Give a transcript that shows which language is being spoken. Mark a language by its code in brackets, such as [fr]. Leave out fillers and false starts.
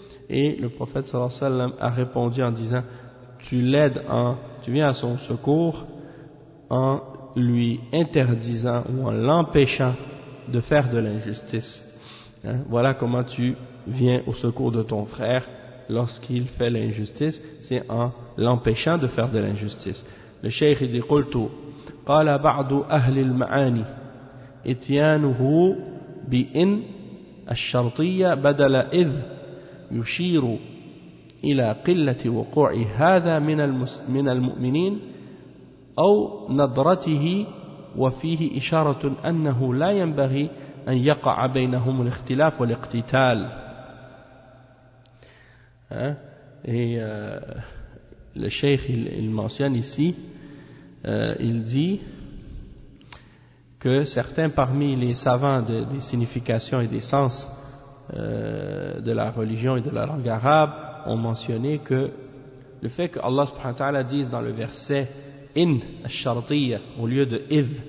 [fr] Et le prophète sallallahu alayhi wa sallam a répondu en disant: tu viens à son secours en lui interdisant ou en l'empêchant de faire de l'injustice. Hein, voilà comment tu viens au secours de ton frère lorsqu'il fait l'injustice, c'est en l'empêchant de faire de l'injustice. Le cheikh dit: [ar] قلت قال بعض أهل المعاني إتيانه بإن الشرطية بدل إذ يشير إلى قلة وقوع هذا من المؤمنين أو نظرته وفيه إشارة أنه لا ينبغي أن يقع بينهم الاختلاف والاقتتال. [fr] Hein? Et le cheikh il mentionne ici, il dit que certains parmi les savants des significations et des sens de la religion et de la langue arabe ont mentionné que le fait que Allah subhanahu wa ta'ala dise dans le verset in ash-shartiyya au lieu de id,